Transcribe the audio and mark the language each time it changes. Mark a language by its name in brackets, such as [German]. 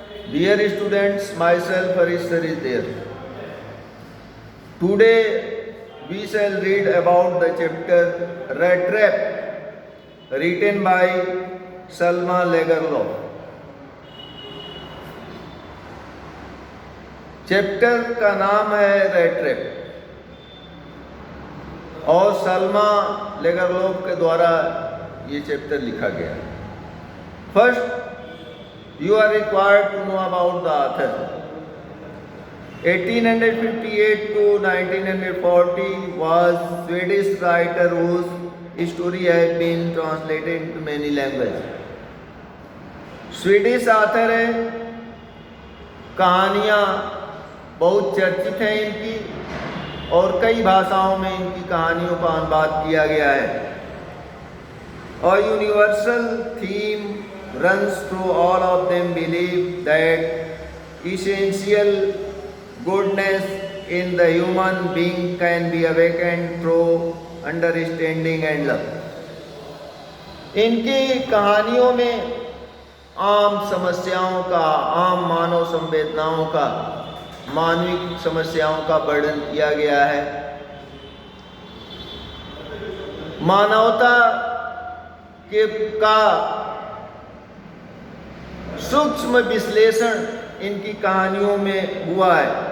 [English] Dear students, myself Harishar is there. Today we shall read about the chapter Rat Trap written by Salma Lagerlof. [Hindi] Chapter का नाम है rate trap और सलमा लेगरलोफ के द्वारा ये chapter लिखा गया है. [English] First, you are required to know about the author. 1858 to 1940 was Swedish writer whose story has been translated into many languages. [Hindi] Swedish author है, कहानियाँ बहुत चर्चित हैं इनकी और कई भाषाओं में इनकी कहानियों का अनुवाद किया गया है. [English] A universal theme runs through all of them: belief that essential goodness in the human being can be awakened through understanding and love. [Hindi] इनकी कहानियों में आम समस्याओं का, आम मानव संवेदनाओं का, मानविक समस्याओं का वर्णन किया गया है. मानवता के का सूक्ष्म विश्लेषण इनकी कहानियों में हुआ है.